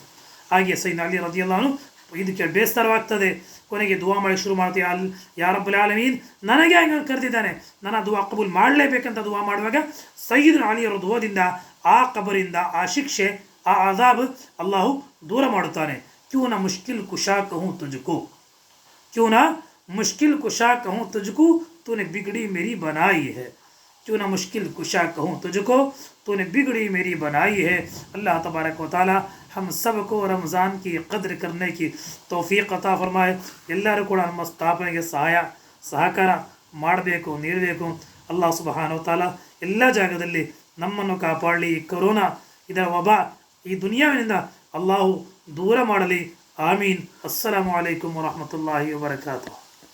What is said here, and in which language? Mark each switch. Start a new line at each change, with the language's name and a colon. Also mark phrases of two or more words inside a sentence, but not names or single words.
Kannada: ಹಾಗೆ ಸೈಯ್ಯದ್ನಾ ಅಲಿ
Arabic: رضي الله عنه
Kannada: ಇದಕ್ಕೆ ಬೇಸರವಾಗ್ತದೆ. ಕೊನೆಗೆ ದುವಾ ಮಾಡಿ ಶುರು ಮಾಡ್ತೀವಿ,
Arabic: يا رب العالمين
Kannada: ನನಗೆ ಹಂಗೆ ಕರೆದಿದ್ದಾನೆ, ನನ್ನ ದುವಾ ಕಬೂಲ್ ಮಾಡಲೇಬೇಕಂತ ದುವಾ ಮಾಡುವಾಗ ಸೈಯ್ಯದ್ನಾ ಅಲಿಯವರ ದುವಾದಿಂದ ಆ ಕಬರಿಂದ ಆ ಶಿಕ್ಷೆ, ಆ ಅಜಾಬ್ ಅಲ್ಲಾಹು ದೂರ ಮಾಡುತ್ತಾನೆ.
Hindi: क्यों न मुश्किल कुशा कहूँ तुझको, क्यों ना मुश्किल कुशा कहूँ तुझको तूने बिगड़ी मेरी बनाई है, क्यों ना मुश्किल कुशा कहूँ तुझको तूने बिगड़ी मेरी बनाई है.
Arabic: الله تبارك وتعالى
Hindi: हम सब को रमज़ान की कद्र करने की तौफीक अता फरमाए.
Kannada: ಎಲ್ಲರೂ ಕೂಡ ನಮ್ಮ ಸ್ಥಾಪನೆಗೆ ಸಹಕಾರ ಮಾಡಬೇಕು, ನೀಡಬೇಕು.
Arabic: الله سبحانه وتعالى
Kannada: ಎಲ್ಲ ಜಾಗದಲ್ಲಿ ನಮ್ಮನ್ನು ಕಾಪಾಡಲಿ. ಕೊರೋನಾ ಇದರ ವಬಾ ಈ ದುನಿಯಾವಿನಿಂದ ಅಲ್ಲಾಹು ದೂರ ಮಾಡಲಿ. ಆಮೀನ್.
Arabic: السلام عليكم ورحمة الله وبركاته.